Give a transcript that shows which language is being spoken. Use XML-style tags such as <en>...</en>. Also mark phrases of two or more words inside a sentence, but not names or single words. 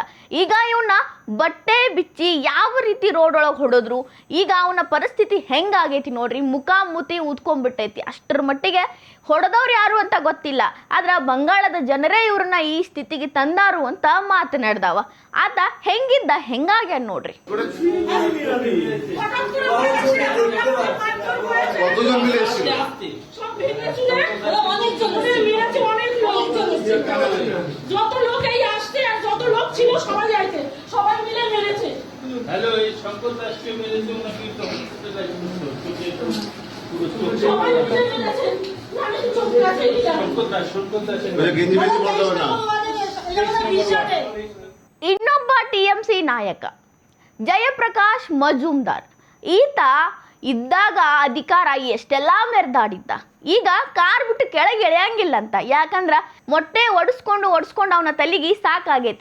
<kn>ಈಗ ಇವನ್ನ ಬಟ್ಟೆ ಬಿಚ್ಚಿ ಯಾವ ರೀತಿ ರೋಡ್ ಒಳಗೆ ಹೊಡೋದ್ರು. ಈಗ ಅವನ ಪರಿಸ್ಥಿತಿ ಹೆಂಗಾಗೈತಿ ನೋಡ್ರಿ, ಮುಖ ಮೂತಿ ಊದ್ಕೊಂಡ್ಬಿಟ್ಟೈತಿ. ಅಷ್ಟರ ಮಟ್ಟಿಗೆ ಹೊಡೆದವ್ರು ಯಾರು ಅಂತ ಗೊತ್ತಿಲ್ಲ. ಆದ್ರೆ ಬಂಗಾಳದ ಜನರೇ ಇವ್ರನ್ನ ಈ ಸ್ಥಿತಿಗೆ ತಂದಾರು ಅಂತ ಮಾತನಾಡ್ದಾವ. ಆತ ಹೆಂಗಿದ್ದ ಹೆಂಗಾಗ್ಯಾನ ನೋಡ್ರಿ.</kn> <bn>যত লোক এই আসছে আর যত লোক ছিল সবাই আইছে, সবাই মিলে মেরেছে। হ্যালো, এই শঙ্কর দাসকে মেরেছে নাকি? সবাই মিলে মেরেছে। আমি তো চোখ আছে এটা শঙ্কর দাস গেঞ্জি বেশি বলতে হবে না।</bn> <kn>ಇನ್ನೊಬ್ಬ TMC ನಾಯಕ ಜಯಪ್ರಕಾಶ್ ಮಜುಮ್ದಾರ್. ಈತ ಇದ್ದಾಗ ಅಧಿಕಾರ ಎಷ್ಟೆಲ್ಲ ಮೆರೆದಾಡಿದ್ದ. ಈಗ ಕಾರ್ ಬಿಟ್ಟು ಕೆಳಗೆ ಎಳೆಯಂಗಿಲ್ಲ ಅಂತ. ಯಾಕಂದ್ರ ಮೊಟ್ಟೆ ಒಡಿಸ್ಕೊಂಡು ಅವನ ತಲೆಗೆ ಸಾಕಾಗೈತಿ.</kn>